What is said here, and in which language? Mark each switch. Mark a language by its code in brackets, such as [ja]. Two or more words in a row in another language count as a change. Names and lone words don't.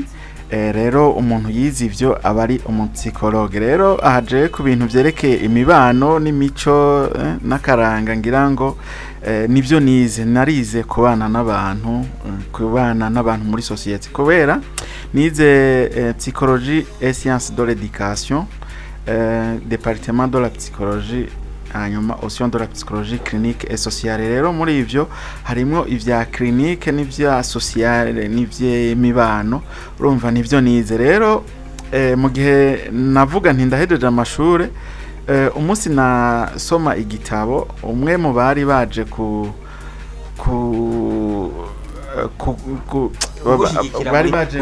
[rn] Rero umuntu yize ivyo abari umupsychologue. Rero ahaje ku bintu vyerekeye imibano n'imico n'akaranga ngira ngo nivyo nize. Narize kubana n'abantu muri society kubera nize [fr] psychologie et sciences de l'éducation département de la psychologie hanyuma option de la psychologie clinique et sociale. [rn] Rero muri ivyo harimo ivya clinique n'ivya sociale n'ivye mibano urumva nivyo nize. Rero mu gihe navuga nti ndahejeje amashure umunsi nasoma igitabo umwe mu bari baje bari baje